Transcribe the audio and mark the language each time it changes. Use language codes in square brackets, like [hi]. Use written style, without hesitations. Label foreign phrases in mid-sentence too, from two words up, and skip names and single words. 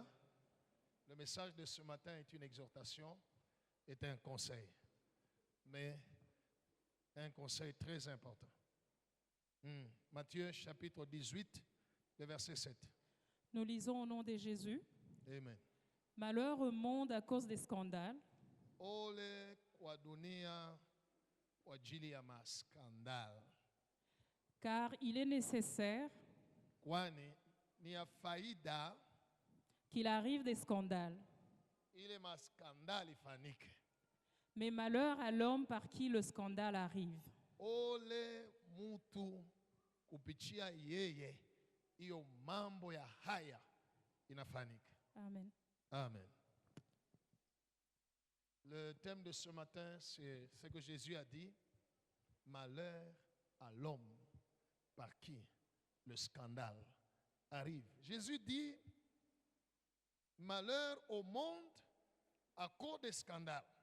[fr] Le message de ce matin est une exhortation, est un conseil, mais un conseil très important. Matthieu chapitre 18, le verset 7. Nous lisons au nom de Jésus. Amen. Malheur au monde à cause des scandales, [sw] Ole kwa dunia kwa ajili ya maskandal. [fr] car il est nécessaire [sw] Kwani ni ya faida [fr] qu'il arrive des scandales. [sw] ile maskandali ifanyike. [fr] Mais malheur à l'homme par qui le scandale arrive. [sw] Ole mtu kupitia yeye hiyo mambo ya haya inafanyika. [fr] Amen. Amen. Le thème de ce matin, c'est ce que Jésus a dit. Malheur à l'homme par qui le scandale arrive. Jésus dit, malheur au monde à cause des scandales.